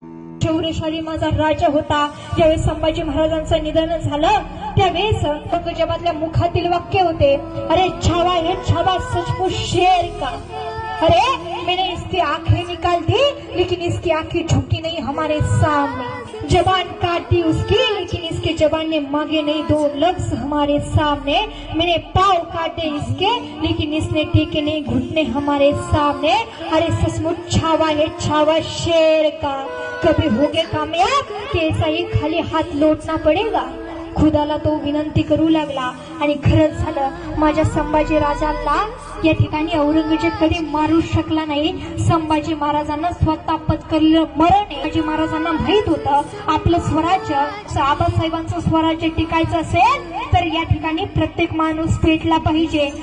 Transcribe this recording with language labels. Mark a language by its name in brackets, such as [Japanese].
[Marathi] शौर्यशाली माझा राजा होता। ज्यावेळेस संभाजी महाराजांचं निधन झालं त्यावेळेस औरंगजेबातल्या मुखातील वाक्य होते, [Hindi] अरे छावा है छावा सचमुच शेर का, अरे मैंने इसकी आंखें निकाल दी लेकिन इसकी आंखें झुकी नहीं हमारे सामने, जबान काट दी उसकी लेकिन इसके जबान ने मांगे नहीं दो लफ्ज हमारे सामने, मैंने पाँव काटे इसके लेकिन इसने टेके नहीं घुटने हमारे सामने, अरे सचमुच छावा है छावा शेर का, कभी होगे कामयाब कि ऐसा ही खाली हात लौटना पडेगा। [Marathi] खुदाला तो विनंती करू लागला आणि खरंच झालं, माझ्या संभाजी राजाला या ठिकाणी औरंगजेब कधी मारू शकला नाही। संभाजी महाराजांना स्वतः पत्करलेलं मरण संभाजी महाराजांना माहित होतं आपलं स्वराज्य आबासाहेबांचं स्वराज्य टिकायचं असेल तर या ठिकाणी प्रत्येक माणूस पेटला पाहिजे।